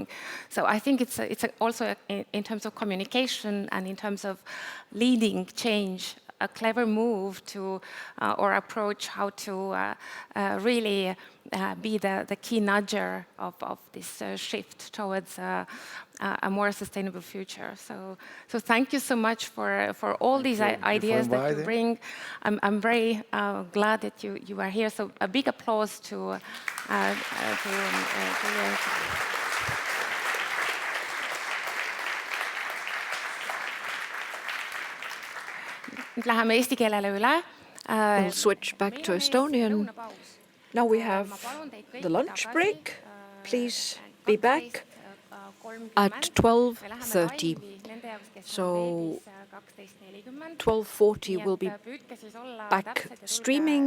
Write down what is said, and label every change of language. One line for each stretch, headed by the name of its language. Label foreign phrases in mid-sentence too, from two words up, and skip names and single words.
English: So I think it's also in terms of communication and in terms of leading change, a clever move to or approach how to really be the key nudger of this shift towards a more sustainable future. So thank you so much for all these ideas that you bring. I'm very glad that you are here. So a big applause to
Estonian: Läheme eesti keelele üle.
English: We'll switch back to Estonian. Now we have the lunch break. Please be back at 12:30. So 12:40 we'll be back streaming.